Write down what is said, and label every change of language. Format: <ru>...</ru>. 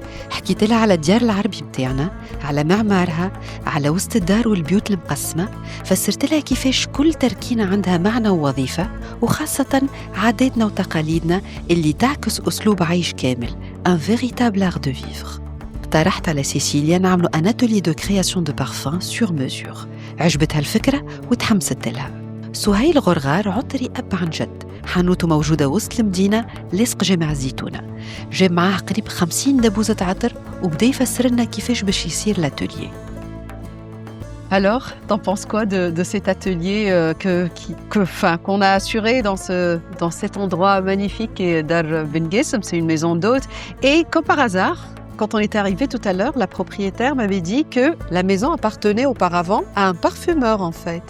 <ar>حكيت لها على الديار العربي متاعنا، على معمارها، على وسط الدار والبيوت المقسمة، فسرت لها كيفاش كل تركينة عندها معنى ووظيفة، وخاصة عاداتنا وتقاليدنا اللي تعكس أسلوب عيش كامل،</ar> <fr>un véritable art de vivre.</fr> <ar>اقترحت على سيسيليا نعملوا</ar> <fr>un atelier de création de parfum sur mesure.</fr> <ar>عجبتها الفكرة وتحمست لها. سهيل غرغار عطري أب عن جد، حانوته موجودة وسط المدينة لاصق جامع الزيتونة. جاب معاه قريب 50 دبوزة عطر وبدا يفسر لنا كيفاش باش يصير l'atelier.</ar> <fr>Alors, t'en penses quoi de cet atelier qu'on a assuré dans cet endroit magnifique qui est Dar Ben Ghessem, c'est une maison d'hôtes. Et comme par hasard, quand on était arrivé tout à l'heure, la propriétaire m'avait dit que la maison appartenait auparavant à un parfumeur en fait.</fr>